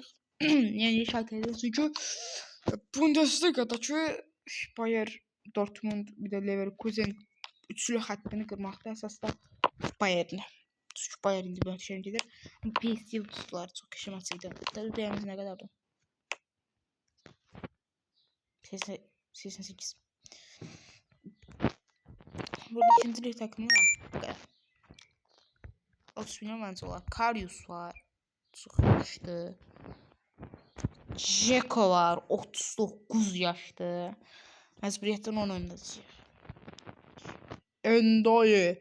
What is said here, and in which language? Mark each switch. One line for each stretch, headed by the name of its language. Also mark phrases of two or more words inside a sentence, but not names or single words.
Azerbaijani: Yəni Schalke çünki Bundesliga-dakı Bayer, Dortmund, bir də Leverkusen üçlü xəttini qırmaqda əsasda Bayernə. Çünki Bayer indi möhtəşəm gedir. PSG tutdular, çox qəşəng maç idi. Dəyəmiz nə qədərdir? 88.
Turkish: Burada ikinci lig takımı var. Bu kadar. 30 milyon bence var. Karius var. Çok yaşlı. Dzeko var. 39 yaşlı. Mecburiyetten onu oynatacak. Endoye.